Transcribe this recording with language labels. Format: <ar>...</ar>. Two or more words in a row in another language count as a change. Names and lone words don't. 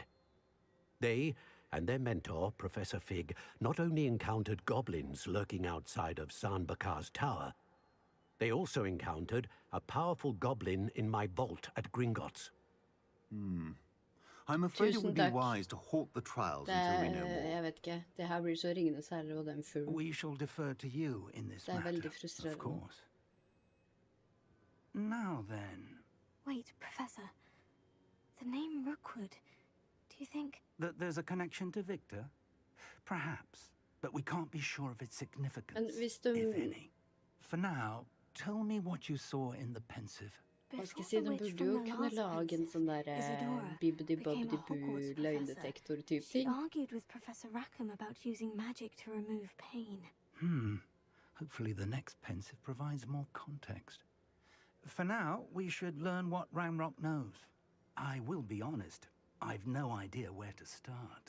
<en>They and their mentor, Professor Fig, not only encountered goblins lurking outside of Sanbakar's tower, they also encountered a powerful goblin in my vault at Gringotts. I'm afraid it would be wise to halt the trials until we know more.</en> <no>Jeg vet ikke. Det her blir så Ringenes herre og den fuglen.</no> <en>We shall defer to you in this matter,</en> <no>veldig frustrerende.</no> <en>of course. Now then. Wait, Professor. The name Rookwood. Do you think... That there's a connection to Victor? Perhaps, but we can't be sure of its significance, if any. For now, tell me what you saw in the pensive.</en> <no>Hva skal jeg si, de burde jo kunne lage en sånn der bibbidi-bobbidi-boo løgndetektor-type</no> <en>She</en> <no>ting.</no> <en>argued with Professor Rackham about using magic to remove pain. Hopefully the next pensive provides more context. For now, we should learn what Ranrock knows. I will be honest, I've no idea where to start.</en>